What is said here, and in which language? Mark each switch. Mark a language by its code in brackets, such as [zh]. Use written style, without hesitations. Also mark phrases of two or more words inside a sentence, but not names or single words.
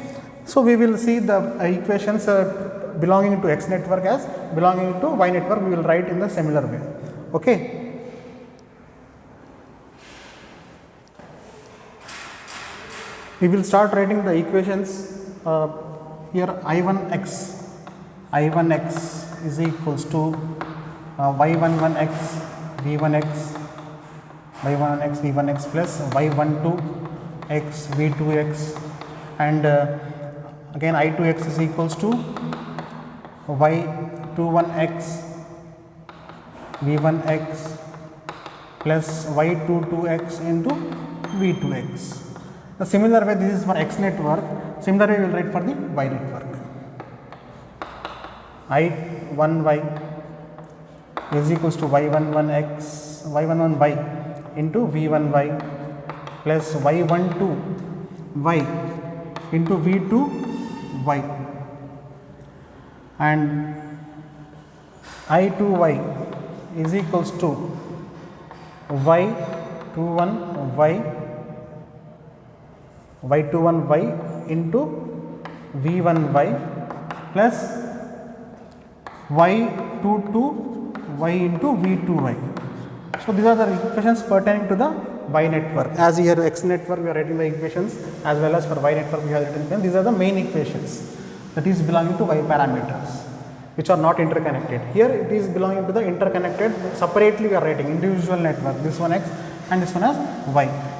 [en] So, we will see the equations belonging to X network as belonging to Y network, we will write in the similar way. Okay. We will start writing the equations here. I1X is equals to Y11X V1X Y1X V1X plus Y12X V2X, and again I2X is equals to Y21X V1X plus Y22X into V2X. The similar way, this is for X network. Similar way we will write for the Y network. I1Y is equals to Y11X Y11Y into V1Y plus Y12Y into V2Y, and I2Y is equals to Y21Y into V1Y plus Y22Y into V2Y. So, these are the equations pertaining to the Y network. As here X network we are writing the equations, as well as for Y network we have written. These are the main equations that is belonging to Y parameters, which are not interconnected. Here it is belonging to the interconnected. Separately we are writing individual network, this one X and this one as Y.